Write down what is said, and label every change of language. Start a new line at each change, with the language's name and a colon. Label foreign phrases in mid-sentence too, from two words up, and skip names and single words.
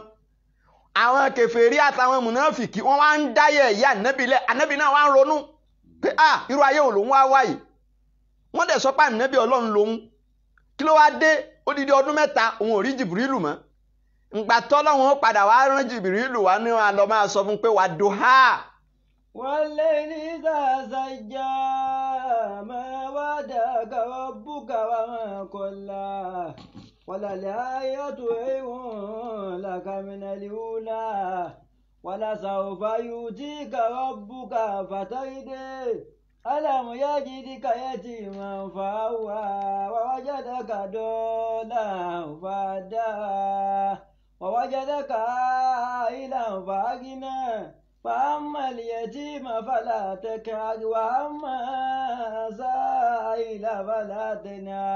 Yoruba: àwọn kèfèrí àtàwọn mùnáfìkì wọ́n wá ń dáyẹ̀ ìyá ànábì náà wá ń ronú pé irú ayé ò lòun wá wáyìí wọ́n dẹ̀ sọ pé ànábì ọlọ́run lòun kí ló wá dé odidi ọdún mẹ́ta òun ò rí Jìbìrìlù mọ́ ǹgbà tọ́lọ́run ó padà wá rán Jìbìrìlù wá ní wọn lọ máa sọ fún pé
Arabic: والضحى. والليل إذا سجى ما ودعك ربك وما قلى وللآية خير لك من الأولى ولسوف يؤتيك ربك فترضى ألم يجدك يتيما فآوى ووجدك ضالا فهدى ووجدك عائلا فأغنى فأما اليتيم فلا تقهر وأما السائل فلا تنهر